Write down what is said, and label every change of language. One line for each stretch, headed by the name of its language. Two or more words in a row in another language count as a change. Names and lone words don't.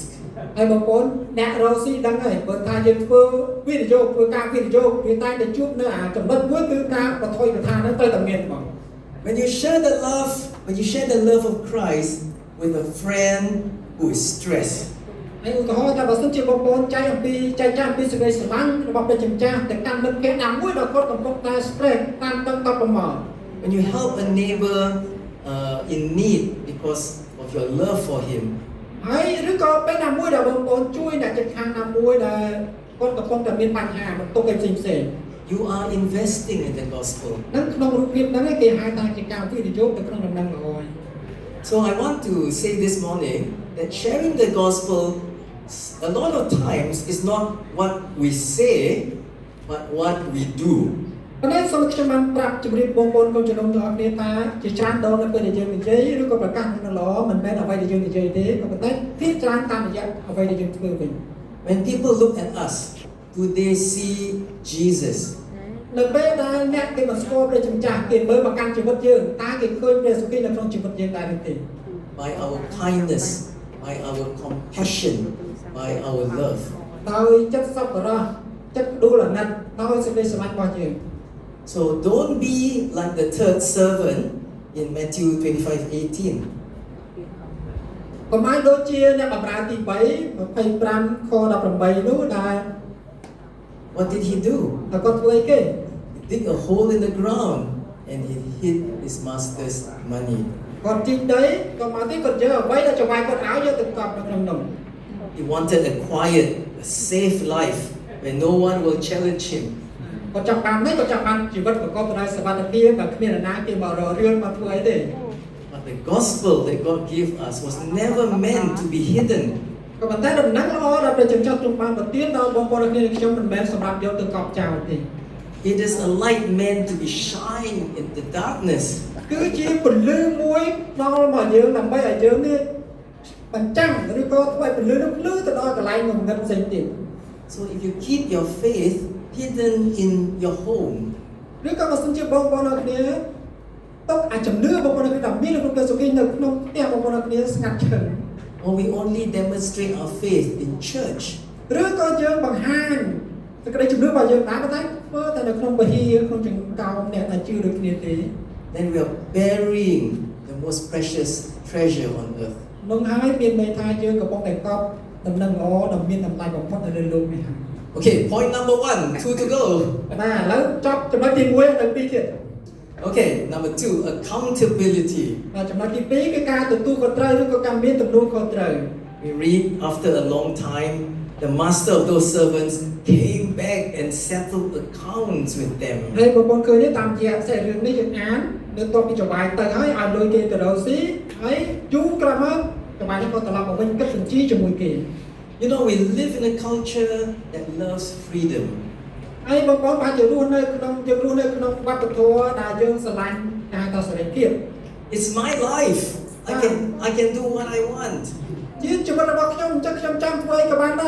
Khmer: ហើយបងប្អូនអ្នករកស៊ីដឹងហើយបើថាយើងធ្វើវិនិយោគធ្វើការវិនិយោគវាតែតែជួបនៅចំណុចមួយគឺការប្រថុយប្រថានហ្នឹងត្រូវតែមានបង
English: When you share the love of Christ with a friend who is stressed,
Khmer: ហើយឧទាហរណ៍ថាបើសិនជាបងប្អូនចែកអំពីសេចក្តីស្រឡាញ់របស់ព្រះជាម្ចាស់ទៅកាន់មិត្តភក្តិណាមួយដែលគាត់កំពុងតែ stress តាមតឹងតប់ប្រមាណ
English: when you help a neighbor in need because of your love for him,
Khmer: ហើយឬក៏ពេលណាមួយដែលបងប្អូនជួយអ្នកជិតខាងណាមួយដែលគាត់កំពុងតែមានបញ្ហាបន្ទុកអីផ្សេង
English: you are investing in the gospel.
Khmer: ហ្នឹងក្នុងរូបភាពហ្នឹងគេហៅថាជាការវិនិយោគទៅក្នុងដំណឹងល្អហើយ
English: So I want to say this morning that sharing the gospel a lot of times is not what we say, but what we do.
Khmer: ប៉ុន្តែសូមខ្ញុំបានប្រាប់ជម្រាបបងប្អូនកូនជំនុំទាំងអស់គ្នាថាជាច្រើនដងនៅពេលដែលយើងនិយាយឬក៏ប្រកាសនៅល្អមិនមែនអ្វីដែលយើងនិយាយទេក៏ប៉ុន្តែភាគច្រើនតាមរយៈអ្វីដែលយើងធ្វើវិញ
English: When people look at us, do they see Jesus?
Khmer: នៅពេលដែលអ្នកគេមកស្គាល់ព្រះជាម្ចាស់គេមើលមកកាន់ជីវិតយើងតើគេឃើញព្រះសុគីនៅក្នុងជីវិតយើងដែរឬទេ
English: By our kindness, by our compassion, by our love.
Khmer: ដោយចិត្តសប្បុរសចិត្តផ្ដួលអាណិតដោយសេចក្តីស្រឡាញ់របស់យើង
English: So don't be like the third servant in Matthew 25:18.
Khmer: កុំឲ្យដូចជាអ្នកបម្រើទី3 25 ខ 18 នោះដែល
English: What did he do?
Khmer: តែគាត់ធ្វើអីគេ
English: He dig a hole in the ground and he hid his master's money.
Khmer: គាត់ជីកដីក៏មកទីគាត់យកអ្វីដែលចង្វាយគាត់ឲ្យយកទៅកប់នៅក្នុងនោះ
English: He wanted a quiet, a safe life where no one will challenge him.
Khmer: គាត់ចង់បាននេះគាត់ចង់បានជីវិតប្រកបដោយសុវត្ថិភាពដែលគ្មាននរណាគេមករករឿងមកធ្វើអីទេ
English: But the gospel that God gave us was never meant to be hidden.
Khmer: ក៏ប៉ុន្តែដំណឹងល្អដែលព្រះជាម្ចាស់ទ្រង់បានប្រទានដល់បងប្អូនគ្នាខ្ញុំមិនមែនសម្រាប់យកទៅកប់ចោលទេ
English: It is a light meant to be shine in the darkness.
Khmer: គឺជាពន្លឺមួយដល់មកយើងដើម្បីឲ្យយើងនេះបញ្ចាំងឬក៏ធ្វើឲ្យពន្លឺនោះភ្លឺទៅដល់កន្លែងងងឹតផ្សេងទៀត
English: So if you keep your faith hidden in your home,
Khmer: ឬក៏បើសិនជាបងប្អូនគ្នាទុកអាចជំនឿបងប្អូនគ្នាដែលមានក្នុងព្រះសុគីនៅក្នុងផ្ទះបងប្អូនគ្នាស្ងាត់ឈឹង
English: or we only demonstrate our faith in church,
Khmer: ឬក៏យើងបង្ហាញសេចក្តីជំនឿរបស់យើងដែរប៉ុន្តែធ្វើតែនៅក្នុងវិហារក្នុងចង្កោមអ្នកដែលជឿដូចគ្នាទេ
English: then we are burying the most precious treasure on earth.
Khmer: នោះហើយមានន័យថាយើងកំពុងតែកប់ដំណឹងល្អដ៏មានតម្លៃបំផុតនៅលើលោកនេះហើយ
English: Okay, point number 1, 2 to go.
Khmer: បាទឥឡូវចប់ចំណុចទី1ដល់ទី2ទៀត
English: Okay, number 2, accountability.
Khmer: បាទចំណុចទី2គឺការទទួលខុសត្រូវឬក៏ការមានទំនួលខុសត្រូវ
English: We read after a long time, the master of those servants came back and settled accounts with them.
Khmer: ហើយបងប្អូនឃើញទេតាមរយៈខ្សែរឿងនេះយើងអាននៅតបពីចង្វាយទៅហើយឲ្យលុយគេទៅរកស៊ីហើយយូរក្រោយមកចង្វាយនេះក៏ត្រឡប់មកវិញគិតបញ្ជីជាមួយគេ
English: You know, we live in a culture that loves freedom.
Khmer: ហើយបងប្អូនបានយើងរស់នៅក្នុងវប្បធម៌ដែលយើងស្រឡាញ់ការតសេរីភាព
English: It's my life. I can do what I want.
Khmer: ជាជីវិតរបស់ខ្ញុំអញ្ចឹងខ្ញុំចង់ធ្វើអីក៏បានដែរ